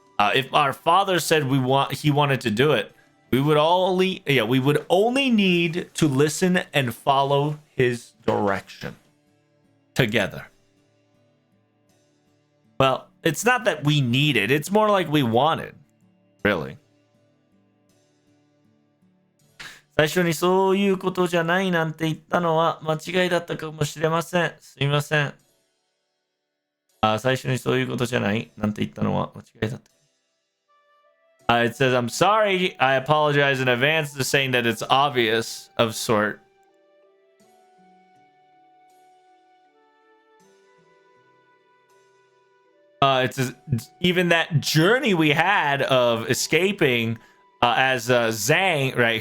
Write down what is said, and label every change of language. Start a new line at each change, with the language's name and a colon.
English: If our father said he wanted to do it, we would only need to listen and follow his direction together. Well, it's not that we needed, it's more like we wanted, really.
Japanese: 最初にそういうことじゃないなんて言ったのは間違いだったかもしれません。すみません。最初にそういうことじゃないなんて言ったのは間違いだった。
English: It says, I'm sorry, I apologize in advance to saying that it's obvious of sort. It says, even that journey we had of escaping as Zhang, right?